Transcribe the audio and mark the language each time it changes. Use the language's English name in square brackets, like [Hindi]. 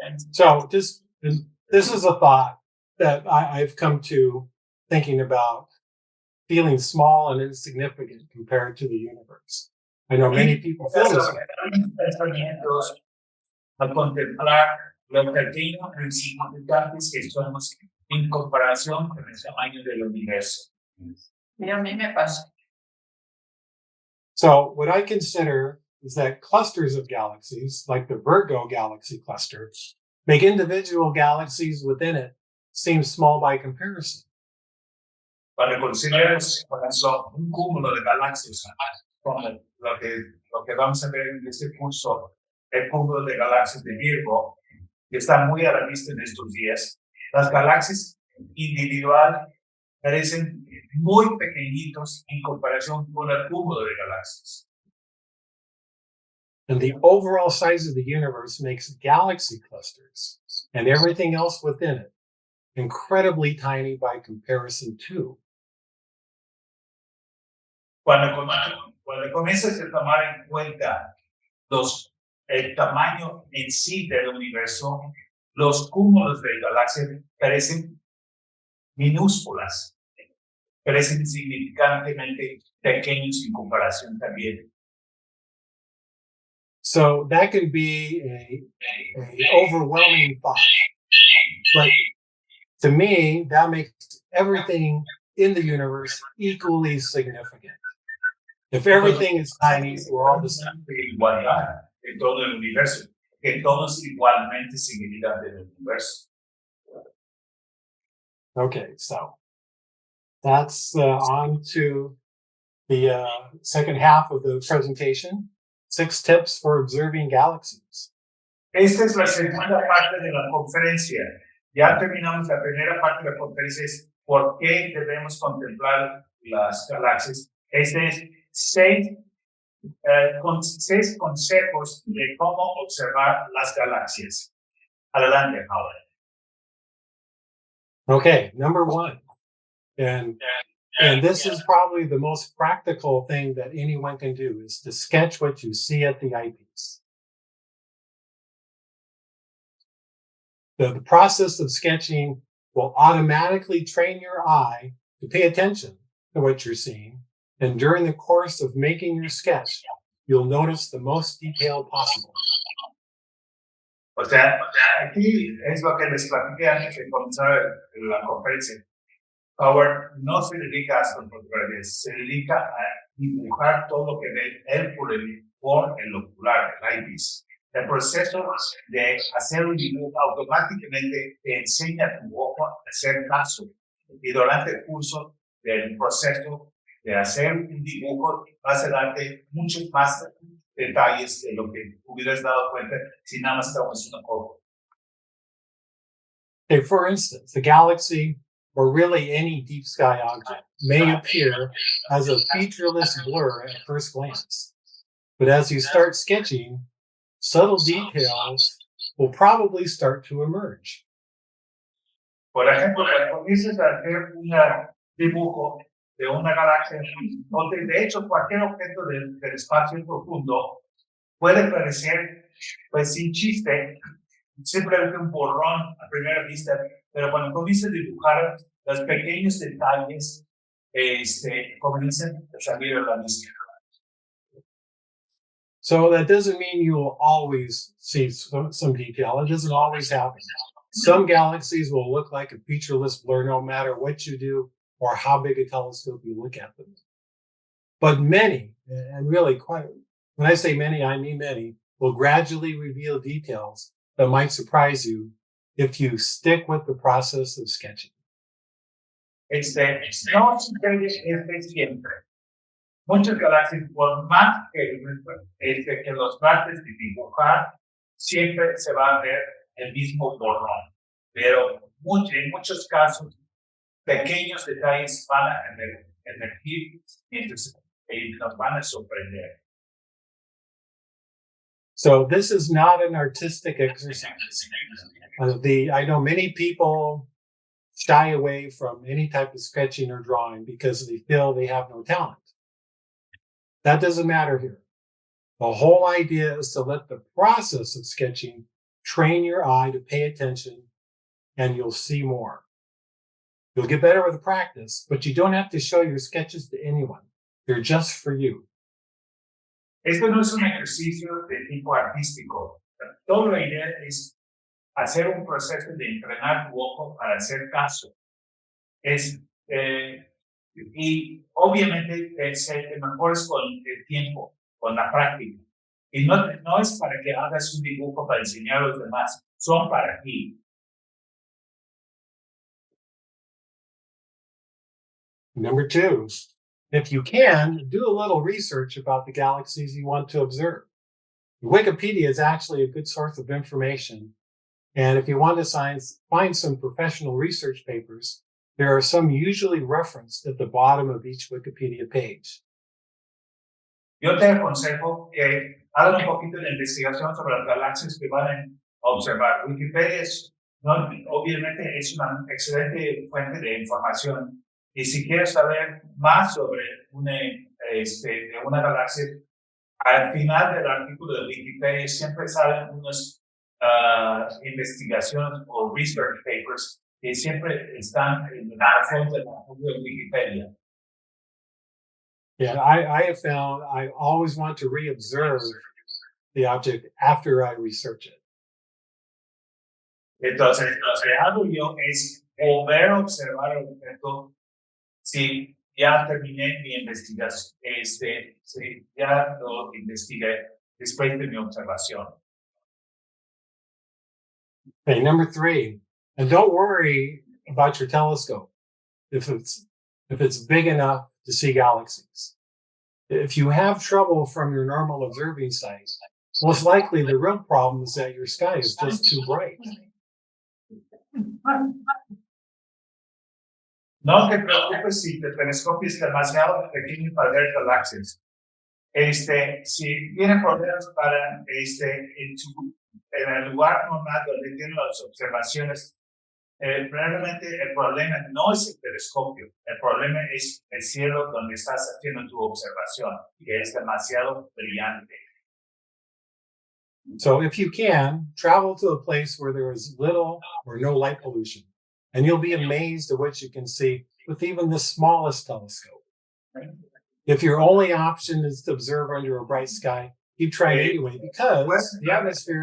[English] So this is a thought that I've come to thinking about feeling small and insignificant compared to the universe. I know many people feel this way. [Spanish] Al contemplar lo pequeño e insignificantes que somos en comparación con el tamaño del universo. Mira, a mí me pasa. [English] So what I consider is that clusters of galaxies, like the Virgo galaxy cluster, make individual galaxies within it seem small by comparison. [Spanish] Cuando consideramos un cúmulo de galaxias, como lo que vamos a ver en este curso, el cúmulo de galaxias de Virgo, que está muy a la vista en estos días, las galaxias individuales parecen muy pequeñitos en comparación con el cúmulo de galaxias. [English] And the overall size of the universe makes galaxy clusters and everything else within it incredibly tiny by comparison too. [Spanish] Cuando comienzas a tomar en cuenta el tamaño en sí del universo, los cúmulos de galaxias parecen minúsculas, parecen significantemente pequeños en comparación también. [English] So that can be a overwhelming thought. But to me, that makes everything in the universe equally significant. If everything is tiny, we're all the same. [Spanish] Igualdad en todo el universo, que todos igualmente significantes en el universo. [English] Okay, so that's on to the second half of the presentation. 6 tips for observing galaxies. [Spanish] Esta es la segunda parte de la conferencia. Ya terminamos la primera parte de la conferencia, es por qué debemos contemplar las galaxias. Este es 6 consejos de cómo observar las galaxias. Adelante, Howard. [English] Okay, number 1. And this is probably the most practical thing that anyone can do, is to sketch what you see at the eyepiece. The process of sketching will automatically train your eye to pay attention to what you're seeing. And during the course of making your sketch, you'll notice the most detail possible. [Spanish] O sea, aquí es lo que les platiqué antes de comenzar la conferencia. Howard no se dedica a astrofotografía, se dedica a dibujar todo lo que ve él por el ocular, el iris. El proceso de hacer un dibujo automáticamente te enseña a tu ojo a hacer caso. Y durante el curso del proceso de hacer un dibujo vas a darte muchos más detalles de lo que hubieras dado cuenta si nada más estabas un ojo. [English] Okay, for instance, the galaxy, or really any deep sky object, may appear as a featureless blur at first glance. But as you start sketching, subtle details will probably start to emerge. [Spanish] Por ejemplo, cuando comienzas a hacer un dibujo de una galaxia, o de hecho cualquier objeto del espacio profundo, puede parecer, pues sin chiste, simplemente un borrón a primera vista, pero cuando comienzas a dibujar los pequeños detalles, comienzan a salir a la vista. [English] So that doesn't mean you will always see some detail. It doesn't always happen. Some galaxies will look like a featureless blur no matter what you do or how big a telescope you look at them. But many, and really quite, when I say many, I mean many, will gradually reveal details that might surprise you if you stick with the process of sketching. [Spanish] No sucede siempre. Muchas galaxias, por más que los trates de dibujar, siempre se va a ver el mismo borrón. Pero en muchos casos, pequeños detalles van a emergir y nos van a sorprender. [English] So this is not an artistic exercise. I know many people shy away from any type of sketching or drawing because they feel they have no talent. That doesn't matter here. The whole idea is to let the process of sketching train your eye to pay attention, and you'll see more. You'll get better with the practice, but you don't have to show your sketches to anyone. They're just for you. [Spanish] Esto no es un ejercicio de tipo artístico. Toda la idea es hacer un proceso de entrenar tu ojo para hacer caso. Y obviamente te mejores con el tiempo, con la práctica. Y no es para que hagas un dibujo para enseñar a los demás, son para ti. [English] Number 2, if you can, do a little research about the galaxies you want to observe. Wikipedia is actually a good source of information. And if you want to find some professional research papers, there are some usually referenced at the bottom of each Wikipedia page. [Spanish] Yo te aconsejo que hagan un poquito de investigación sobre las galaxias que van a observar. Wikipedia obviamente es una excelente fuente de información. Y si quieres saber más sobre una galaxia, al final del artículo de Wikipedia siempre salen unas investigaciones o [English] research papers [Spanish] que siempre están en la fuente de Wikipedia. [English] Yeah, I have found I always want to reobserve the object after I research it. [Spanish] Entonces, lo que hago yo es volver a observar el objeto si ya terminé mi investigación, si ya lo investigué después de mi observación. [English] Okay, number 3, and don't worry about your telescope if it's big enough to see galaxies. If you have trouble from your normal observing site, most likely the real problem is that your sky is just too bright. [Spanish] No te preocupes si tu telescopio es demasiado pequeño para ver galaxias. Si tienes problemas para en el lugar normal donde tienen las observaciones, realmente el problema no es el telescopio, el problema es el cielo donde estás haciendo tu observación, que es demasiado brillante. [English] So if you can, travel to a place where there is little or no light pollution, and you'll be amazed at what you can see with even the smallest telescope. If your only option is to observe under a bright sky, keep trying anyway, because the atmosphere...